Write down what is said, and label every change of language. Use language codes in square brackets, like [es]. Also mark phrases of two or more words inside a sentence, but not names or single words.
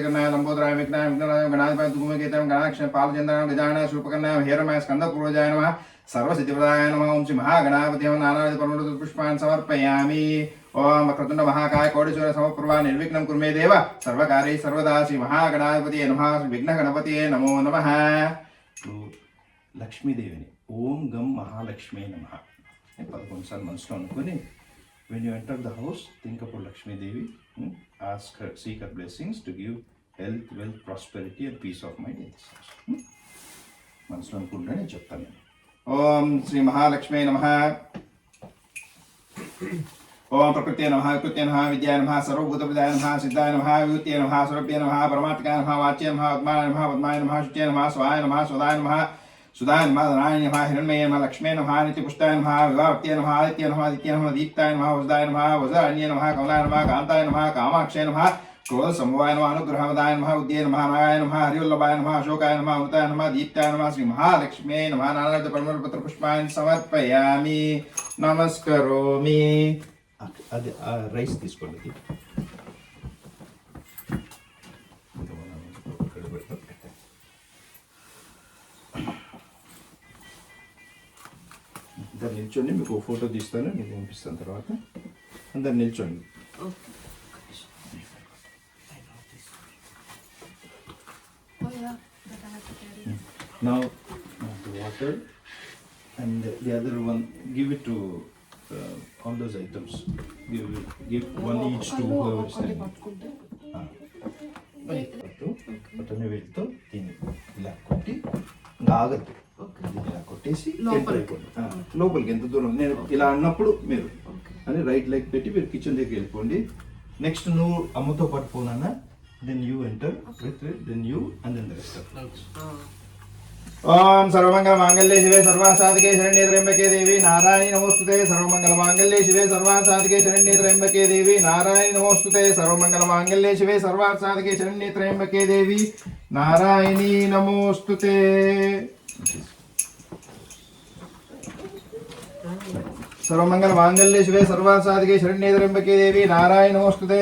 [sa] गजकर्णाय लंबोदराय विघ्नाय विघ्नराय गणाधिपाय धूमकेताय गणाक्षय पालचंद्राय गजाननाय शूर्पकर्णाय हेरमाय स्कंदपूर्वजाय नमः. सर्वसिद्धिप्रदाय नमः. ओम श्री महागणापति नमः. नानाविध परमोत्तम पुष्पान् समर्पयामि. ओम वक्रतुंड महाकाय कोटिसूर्य समप्रभा निर्विघ्नं कुरु मे देव सर्वकार्येषु सर्वदा. श्री महागणापति नमः. श्री विघ्नगणपतये नमो नमः. [en] లక్ష్మీదేవిని [sa] ఓం గం మహాలక్ష్మి నమః [te] 11 సార్లు మనసులో అనుకొని [en] when you enter the house, think about Lakshmi Devi, ask her, seek her blessings to give health, wealth, prosperity and peace of mind in this house. [te] మనసులో అనుకుంటే నేను చెప్తాను. [sa] ఓం శ్రీ మహాలక్ష్మి నమః. ఓం ప్రకృతే నమః వికృతే నమః విద్యాయ నమః సర్వభూతప్రదాయ నమః సిద్ధాయ నమః విభూతే నమః సురభ్యే నమః పరమాత్మకాయ నమః వాచ్యాయ నమః పద్మాయ నమః పద్మాయ నమః శుచ్యాయ నమః స్వాయ నమః స్వదాయ నమః सुधाय नमः नारायण नमः हिरण्मये नमः लक्ष्मे नमः नित्यपुष्टाय नमः विवाहत्ये नमः आदित्य नमः आदित्य नमः दीप्ताय नमः वसुदाय नमः वज्राण्ये नमः कमलाय नमः कान्ताय नमः कामाक्षय नमः क्रोधसमवाय नमः अनुग्रहवदाय नमः उद्ये नमः नागाय नमः हरिवल्लभाय नमः अशोकाय नमः अमृताय नमः दीप्ताय नमः श्री महालक्ष्मे नमः नारायण परमपत्र पुष्पान् समर्पयामि नमस्करोमि. [te] అది రైస్ తీసుకోండి. అందరు నిల్చోండి. మీకు ఫోటో తీస్తాను, మీకు పంపిస్తాను తర్వాత. అందరు నిల్చోండి. [en] Now the water and the other one, give it to all those items. Give one each to whoever is standing. [te] బట్టని వేలుతో తిని ఇలా కొట్టి ఆగద్దు, ఇలా కొట్టేసి లోపలికి ఎంత దూరం నేను ఇలా అన్నప్పుడు మీరు అని [en] right leg [te] పెట్టి మీరు కిచెన్ దగ్గరికి వెళ్ళిపోండి. నెక్స్ట్ నువ్వు అమ్మతో పాటు పోనా, [en] then you enter with then you and then the rest of. [sa] ఓం సర్వమంగళ మాంగళ్యే శివే సర్వాసాధికే శరణ్యే త్ర్యంబకే దేవి నారాయణి నమోస్తుతే. సర్వమంగళ మాంగళ్యే శివే సర్వాసాధికే శరణ్యే త్ర్యంబకే దేవి నారాయణి నమోస్తుతే. సర్వమంగళ మాంగళ్యే శివే సర్వాసాధికే శరణ్యే త్ర్యంబకే దేవి నారాయణి నమోస్తుతే. सर्वमंगल मांगल्ये शिवे सर्वासाधिके शरण्ये त्र्यंबके देवी नारायण नमोस्तुते.